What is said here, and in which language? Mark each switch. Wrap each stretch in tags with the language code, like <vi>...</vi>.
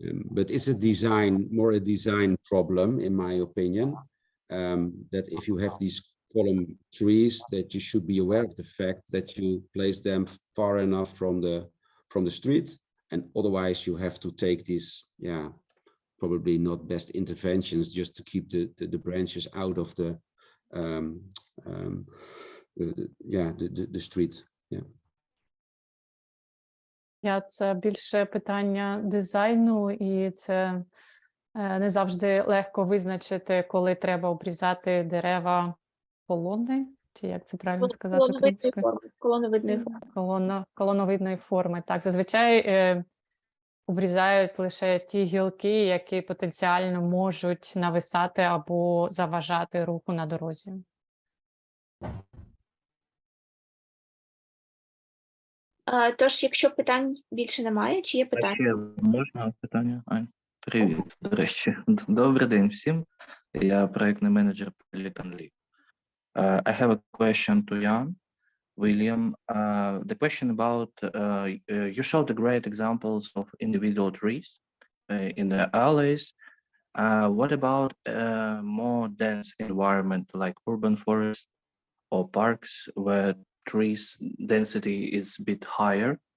<en>But it's more a design problem, in my opinion, that if you have these column trees, that you should be aware of the fact that you place them far enough from the street, and otherwise you have to take these, probably not best interventions just to keep the branches out of the street.</en> <uk>Це більше питання дизайну, і це не завжди легко визначити, коли треба обрізати дерева колони, чи як це правильно сказати українською? Колоновидної форми. Так, зазвичай обрізають лише ті гілки, які потенціально можуть нависати або заважати руху на дорозі. Тож, якщо питань більше немає, чи є питання? Ще можна питання? Привіт, до речі. Добрий день всім. Я проєктний менеджер Pleckaючи.</uk> <en>I have a question to Jan. William, the question about, you showed the great examples of individual trees in the alleys. What about a more dense environment like urban forests or parks where trees density is a bit higher?</en>